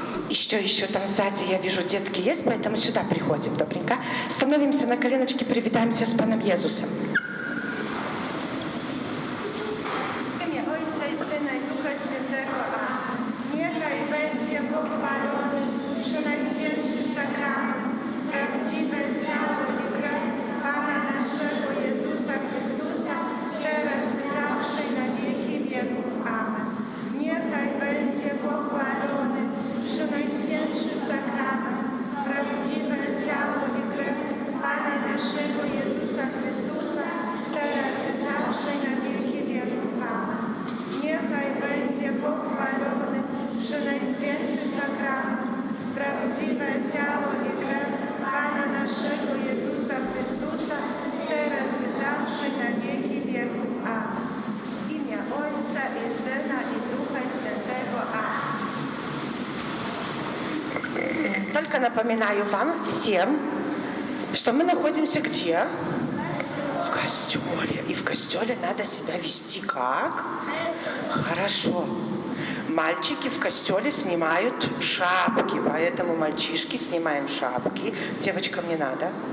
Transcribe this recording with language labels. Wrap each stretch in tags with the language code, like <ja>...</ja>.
<ru>Еще там сзади я вижу, детки есть, поэтому сюда приходим, добренько. Становимся на коленочки,</ru> <uk>привітаємося з Паном Єзусом.</uk> <pl>W imię Ojca i Syna i Ducha Świętego. Amen. Niechaj będzie pochwalony Przenajświętszy sakrament, prawdziwe ciało i krew Pana naszego Jezusa Chrystusa, teraz i zawsze i na wieki wieków. Amen. Niechaj będzie pochwalony Przenajświętszy sakrament, prawdziwe ciało i krew Pana naszego Jezusa Chrystusa, teraz i zawsze i na wieki wieków. Amen. Niechaj będzie pochwalony Przenajświętszy sakrament, prawdziwe ciało i krew Pana naszego Jezusa Chrystusa, teraz i zawsze i na wieki wieków. Amen. W imię Ojca i Syna i Ducha Świętego. Amen.</pl> <ru>Только напоминаю вам всем, что мы находимся где? В костеле. И в костеле надо себя вести как? Хорошо. Мальчики в костеле снимают шапки, поэтому мальчишки снимаем шапки. Девочкам не надо.</ru>